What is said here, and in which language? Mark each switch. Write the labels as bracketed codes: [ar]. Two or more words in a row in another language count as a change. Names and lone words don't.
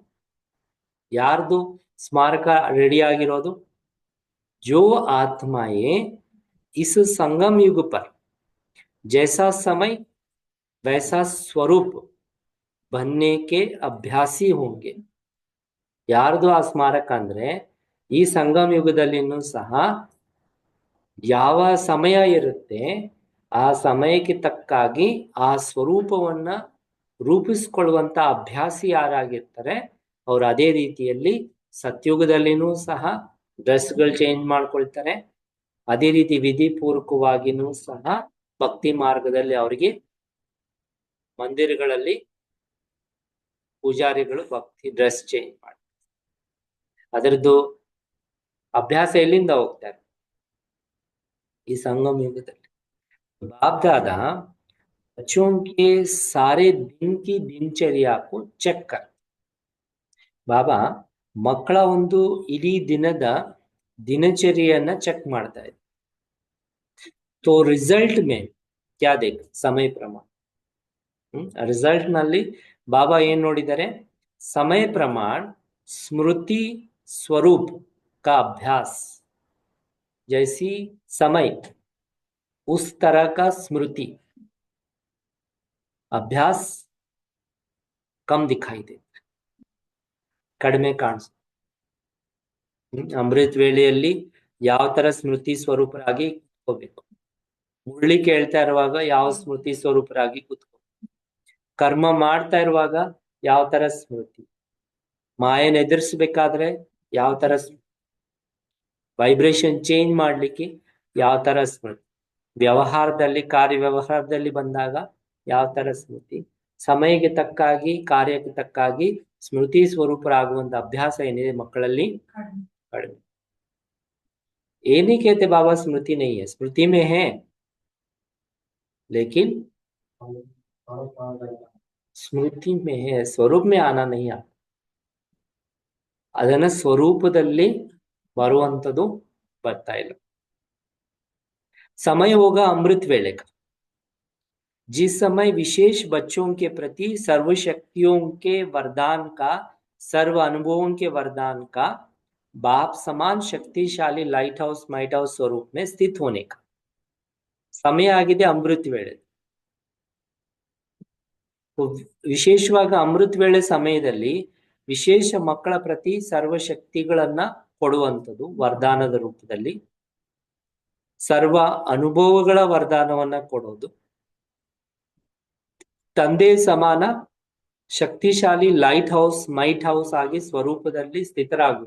[kn] ಯಾರ್ದು ಸ್ಮಾರಕ ರೆಡಿ ಆಗಿರೋದು? [hi] जो आत्माएं इस संगम युग पर जैसा समय वैसा स्वरूप बनने के अभ्यासी होंगे. [kn] ಯಾರ್ದು ಆ ಸ್ಮಾರಕ ಅಂದ್ರೆ ಈ ಸಂಗಮ ಯುಗದಲ್ಲಿನೂ ಸಹ ಯಾವ ಸಮಯ ಇರುತ್ತೆ ಆ ಸಮಯಕ್ಕೆ ತಕ್ಕಾಗಿ ಆ ಸ್ವರೂಪವನ್ನ ರೂಪಿಸ್ಕೊಳ್ಳುವಂತ ಅಭ್ಯಾಸಿ ಯಾರಾಗಿರ್ತಾರೆ ಅವ್ರು ಅದೇ ರೀತಿಯಲ್ಲಿ ಸತ್ಯುಗದಲ್ಲಿನೂ ಸಹ [en] dresses change [kn] ಮಾಡ್ಕೊಳ್ತಾರೆ. ಅದೇ ರೀತಿ ವಿಧಿಪೂರ್ವಕವಾಗಿನೂ ಸಹ ಭಕ್ತಿ ಮಾರ್ಗದಲ್ಲಿ ಅವರಿಗೆ ಮಂದಿರಗಳಲ್ಲಿ ಪೂಜಾರಿಗಳು ಭಕ್ತಿ [en] dress change [kn] ಮಾಡ್ತಾರೆ. ಅದರದ್ದು ಅಭ್ಯಾಸ ಎಲ್ಲಿಂದ ಹೋಗ್ತಾರೆ? ಈ ಸಂಗಮ युगದಲ್ಲಿ [hi] बाप दादा बच्चों के सारे दिन की दिनचर्या को चेक कर. [kn] ಬಾಬಾ ಮಕ್ಕಳ ಒಂದು ಇಡೀ ದಿನದ ದಿನಚರಿಯನ್ನ ಚೆಕ್ ಮಾಡ್ತಾ ಇದ್ದಾರೆ. [hi] तो रिजल्ट में क्या देख समय प्रमाण. [kn] ರಿಸಲ್ಟ್ ನಲ್ಲಿ ಬಾಬಾ ಏನ್ ನೋಡಿದ್ದಾರೆ? [hi] समय प्रमाण स्मृति स्वरूप का अभ्यास. जैसी समय उस तरह का स्मृति अभ्यास कम दिखाई देता, [kn] ಕಡಿಮೆ ಕಾಣಿಸುತ್ತೆ. ಅಮೃತ ವೇಳೆಯಲ್ಲಿ ಯಾವ ತರ ಸ್ಮೃತಿ ಸ್ವರೂಪರಾಗಿ ಕೂತ್ಕೋಬೇಕು, ಮುರಳಿ ಕೇಳ್ತಾ ಇರುವಾಗ ಯಾವ ಸ್ಮೃತಿ ಸ್ವರೂಪರಾಗಿ ಕೂತ್ಕೋ, ಕರ್ಮ ಮಾಡ್ತಾ ಇರುವಾಗ ಯಾವ ತರ ಸ್ಮೃತಿ, ಮಾಯನ ಎದುರಿಸಬೇಕಾದ್ರೆ ಯಾವ ತರ [en] vibration change [kn] ಮಾಡ್ಲಿಕ್ಕೆ ಯಾವ ತರ ಸ್ಮೃತಿ, ವ್ಯವಹಾರದಲ್ಲಿ ಕಾರ್ಯ ವ್ಯವಹಾರದಲ್ಲಿ ಬಂದಾಗ ಯಾವ ತರ ಸ್ಮೃತಿ, ಸಮಯಕ್ಕೆ ತಕ್ಕಾಗಿ ಕಾರ್ಯಕ್ಕೆ ತಕ್ಕಾಗಿ ಸ್ಮೃತಿ ಸ್ವರೂಪರಾಗುವಂತ ಅಭ್ಯಾಸ ಏನಿದೆ ಮಕ್ಕಳಲ್ಲಿ ಕಡಿಮೆ. [hi] ये नहीं कहते बाबा स्मृति नहीं है, स्मृति में है लेकिन स्मृति में है, स्वरूप में आना नहीं आता. [kn] ಅದನ್ನ ಸ್ವರೂಪದಲ್ಲಿ ಬರುವಂತದ್ದು ಬರ್ತಾ ಇಲ್ಲ. [hi] समय होगा अमृत वेले का, जिस समय विशेष बच्चों के प्रति सर्व शक्तियों के वरदान का, सर्व अनुभवों के वरदान का बाप समान शक्तिशाली [en] light house might house [hi] स्वरूप में स्थित होने का समय [kn] ಆಗಿದೆ ಅಮೃತ ವೇಳೆ. ವಿಶೇಷವಾಗಿ ಅಮೃತ ವೇಳೆ ಸಮಯದಲ್ಲಿ ವಿಶೇಷ ಮಕ್ಕಳ ಪ್ರತಿ ಸರ್ವಶಕ್ತಿಗಳನ್ನ ಕೊಡುವಂಥದ್ದು ವರದಾನದ ರೂಪದಲ್ಲಿ, ಸರ್ವ ಅನುಭವಗಳ ವರದಾನವನ್ನ ಕೊಡೋದು, ತಂದೆ ಸಮಾನ ಶಕ್ತಿಶಾಲಿ [en] light house might house [kn] ಆಗಿ ಸ್ವರೂಪದಲ್ಲಿ ಸ್ಥಿತರಾಗುವುದು.